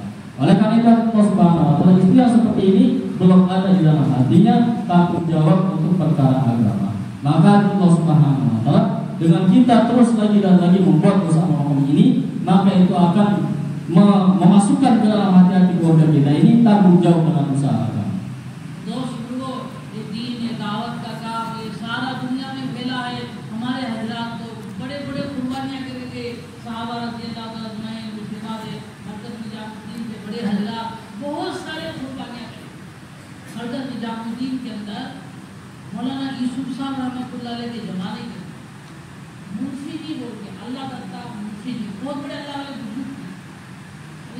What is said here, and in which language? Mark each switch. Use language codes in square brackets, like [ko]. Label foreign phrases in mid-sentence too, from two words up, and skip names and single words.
[id] Oleh karena itu [ar] الله سبحانه وتعالى, [id] istri yang seperti ini belum ada di dalam hatinya tanggung jawab untuk perkara agama. Maka [ar] الله سبحانه وتعالى [id] dengan kita terus lagi dan lagi membuat usaha ini, maka itu akan memasukkan ke dalam hati-hati keluarga kita ini tanggung jawab dengan usaha agama. [hi] बहुत सारे कुर्बानियां करी। हरदर निजामुद्दीन के अंदर मौलाना यूसुफ साहब [ar] رحمة الله عليه [hi] के जमाने के मुंशी जी बोल के अल्लाह दत्ता मुंशी जी बहुत बड़े अल्लाह वाले बुजुर्ग थे।